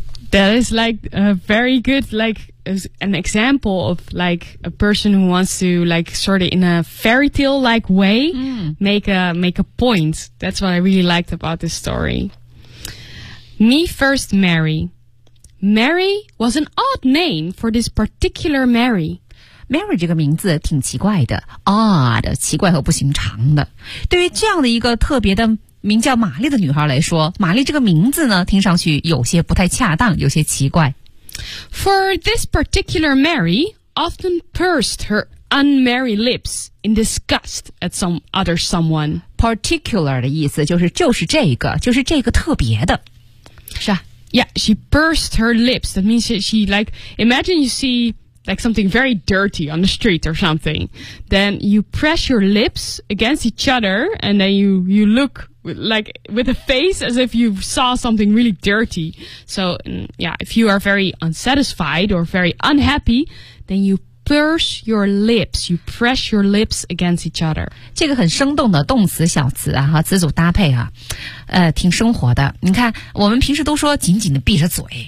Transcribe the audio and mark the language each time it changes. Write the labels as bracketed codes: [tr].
[en] That is like a very good, like an example of like a person who wants to like sort of in a fairy tale like way、 mm. make a point. That's what I really liked about this story. Me first Mary. Mary was an odd name for this particular Mary. [zh] Mary 这个名字挺奇怪的 odd 奇怪和不寻常的，对于这样的一个特别的名叫玛丽的女孩来说，玛丽这个名字呢听上去有些不太恰当，有些奇怪。 [en] For this particular Mary, often pursed her unmarried lips in disgust at some other someone. [zh] Particular 的意思就是这个特别的，是啊。 [en] Yeah, she pursed her lips. That means she like, imagine you see like something very dirty on the street or something. Then you press your lips against each other and then you look like with a face as if you saw something really dirty. So, yeah, if you are very unsatisfied or very unhappy, then you purse your lips. You press your lips against each other. [zh] 这个很生动的动词小词啊，和词组搭配啊，挺生活的。你看，我们平时都说紧紧的闭着嘴。